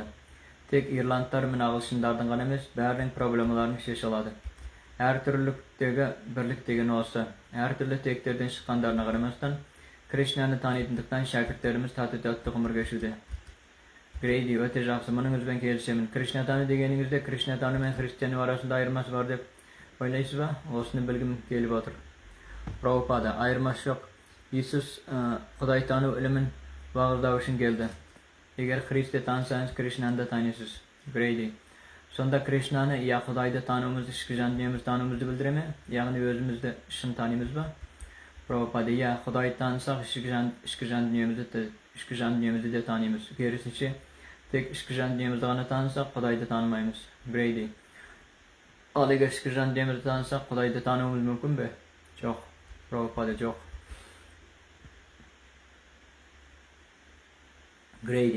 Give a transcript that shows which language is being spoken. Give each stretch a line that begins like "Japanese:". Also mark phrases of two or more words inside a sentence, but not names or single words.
Kazakh: Тек ирландтар мен ағылшындардың ғана емес, бәрінің проблемаларын шеше алады. Әртүрліліктегі бірлік деген осы. Әртүрлі тектерден шыққандарына қарамастан, Кришнаны танитындықтан шәкірттеріміз тату-тәтті ғұмыр кешуде. Грейди. Өте жақсы. Мұныңызбен келісемін. Кришна тану дегеніңізде Кришна тану мен христиану арасында айырмасы бар деп ойлайсыз ба? Осыны білгім келіп отыр. Прабхупада. Айырмасы жоқ. Иисус Құдай тану ілімін уағыздау үшін келді. Егер Христті танысаңыз, Кришнаны да танисыз. Грейди. Сонда Кришнаны, я Құдайды тануымызды, ішкі жан дүниемізді тануымызды білдіре ме? Яғни өзімізді шын танимыз ба? Прабхупада. Я Құдайды танысақ, ішкі жан дүниемізді де танимыз. Керісінше, тек ішкі жан дүниемізді ғана танысақ, Құдайды танымаймыз. Грейди. Ал егер ішкі жан дүниемізді танысақ, Құдайды тануымыз мүмкін бе? Жоқ. Прабхупада. Жоқ. Грейди.